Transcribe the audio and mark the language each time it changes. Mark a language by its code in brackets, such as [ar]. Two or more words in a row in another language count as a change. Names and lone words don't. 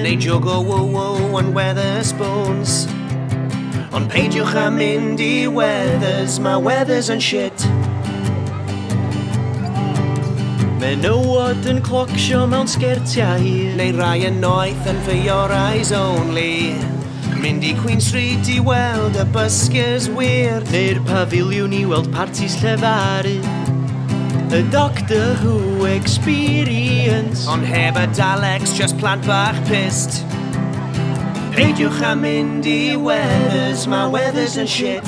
[cy] neu jog o wow yn Wetherspoons. Ond peidiwch am mynd i Weathers, mae Weathers yn shit. menywod yn clocsio mewn sgertiau hir, Neu rai yn noeth yn [en] for your eyes only. [cy] Mynd i Queen Street i weld y [en] buskers weird, [cy] neu'r pafiliwn i weld partis llefaru, y Doctor Who experience. ond heb y Daleks, just plant bach pissed. Peidiwch am mynd i Weathers, mae Weathers yn shit.